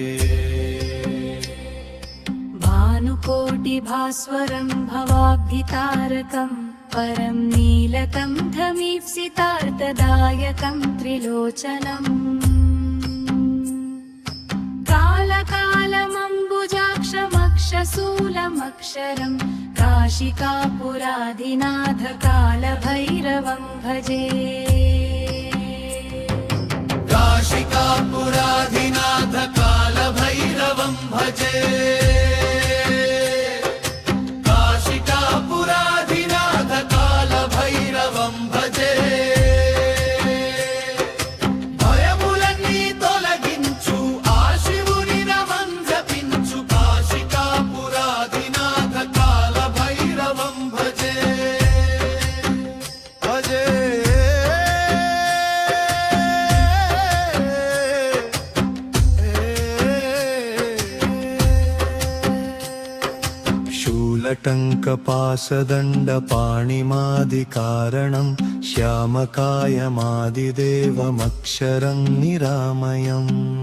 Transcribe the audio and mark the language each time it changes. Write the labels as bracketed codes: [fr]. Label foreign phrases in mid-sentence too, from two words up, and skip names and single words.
[sa] भानुकोटिभास्वरं भवाब्धितारकं परं नीलकण्ठमीप्सितार्थदायकं त्रिलोचनम् कालकालमम्बुजाक्षमक्षशूलमक्षरं काशिकापुराधिनाथकालभैरवं भजे। काशिकापुराधिनाथकालभैरवं भजे। काशिकापुराधिनाथकालभैरवं भजे। [te] భయములన్నీ తొలగించు ఆ శివుని నమంజపించు [sa] काशिकापुराधिनाथकालभैरवं भजे भजे। शूलटङ्कपाशदण्डपाणिमादिकारणं श्यामकायमादिदेवमक्षरं निरामयम्